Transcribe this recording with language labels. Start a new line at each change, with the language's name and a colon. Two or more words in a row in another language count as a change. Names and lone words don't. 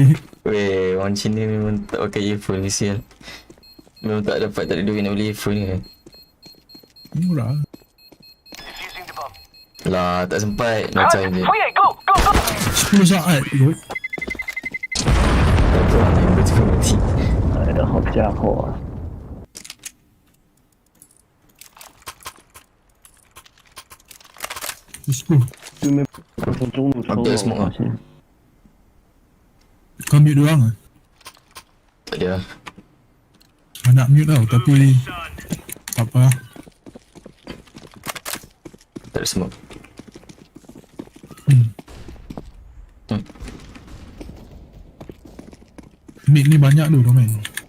Malay: Weh, orang Cina memang tak pakai earphone ni sial. Memang tak ada duit nak beli earphone ni. murah.
English: Defusing the bomb.
Malay: Lah, tak sempat.
English: No time
Malay: je. 10 saat kot. Tak tahu lah, betul mati.
Chinese: 来的好家伙啊！
English: Let's go.
Chinese: 对面从中路抽了，对什么我发现。
Malay: Kau mute doang lah. Tak ada lah. Nak mute tau tapi tak apa lah. Tak ada smoke. Mid ni banyak tu kau main.